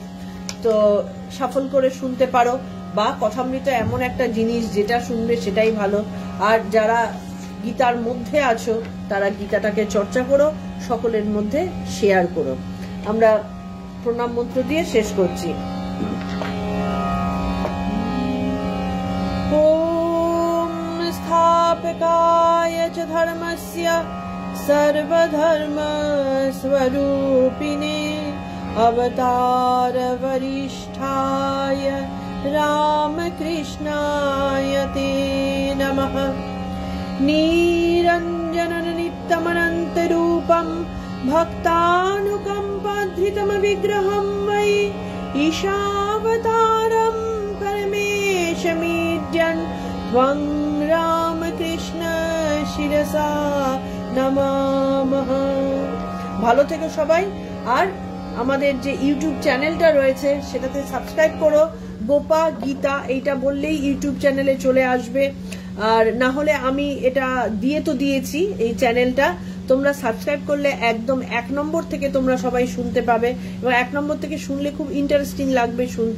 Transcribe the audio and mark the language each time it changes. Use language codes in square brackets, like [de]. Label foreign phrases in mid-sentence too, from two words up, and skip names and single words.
[bn] তো সফল করে শুনতে পারো, বা কথামৃত এমন একটা জিনিস যেটা শুনবে সেটাই ভালো। আর যারা গীতার মধ্যে আছো তারা গীতাটাকে চর্চা করো, সকলের মধ্যে শেয়ার করো। আমরা প্রণাম মন্ত্র দিয়ে শেষ করছি। [sa] स्थापकाय च धर्मस्य सर्वधर्मस्वरूपिणे अवतार वरिष्ठाय रामकृष्णाय ते नमः। निरञ्जनं नित्यमनन्तरूपं भक्तानुकम्पाधृतमविग्रहं वै ईशावतारं परमेशमीड्यन् त्वं রামকৃষ্ণ শিরসা নমামহ। [bn] ভালো থেকো সবাই। আর আমাদের যে ইউটিউব চ্যানেলটা রয়েছে সেটাতে সাবস্ক্রাইব করো। গোপা গীতা এইটা বললেই ইউটিউব চ্যানেলে চলে আসবে। আর না হলে আমি এটা দিয়ে তো দিয়েছি এই চ্যানেলটা, তোমরা সাবস্ক্রাইব করলে একদম 1 নম্বর থেকে তোমরা সবাই শুনতে পাবে, এবং 1 নম্বর থেকে শুনলে খুব ইন্টারেস্টিং লাগবে শুনতে।